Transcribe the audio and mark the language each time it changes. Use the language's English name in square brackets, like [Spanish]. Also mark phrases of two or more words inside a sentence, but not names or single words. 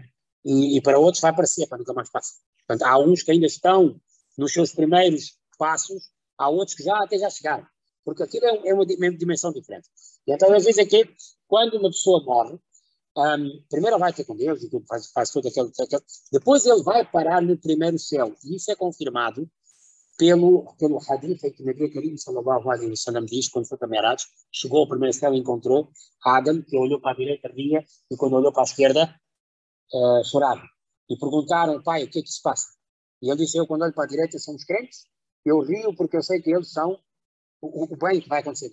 [Portuguese] E para outros vai parecer, para nunca mais passa. Portanto, há uns que ainda estão nos seus primeiros passos, há outros que até já chegaram. Porque aquilo é uma dimensão diferente. E então, às vezes, é que quando uma pessoa morre, primeiro vai ter com Deus e faz tudo aquilo. Depois ele vai parar no primeiro céu. E isso é confirmado pelo hadith em que Nabi Karim [Arabic] صلى الله عليه وسلم [Portuguese] diz, quando foi para Mi'raj, chegou ao primeiro céu e encontrou Adam, que olhou para a direita, ria, e quando olhou para a esquerda, chorava. E perguntaram, pai, o que é que se passa? E ele disse, eu quando olho para a direita somos crentes, eu rio porque eu sei que eles são o bem que vai acontecer.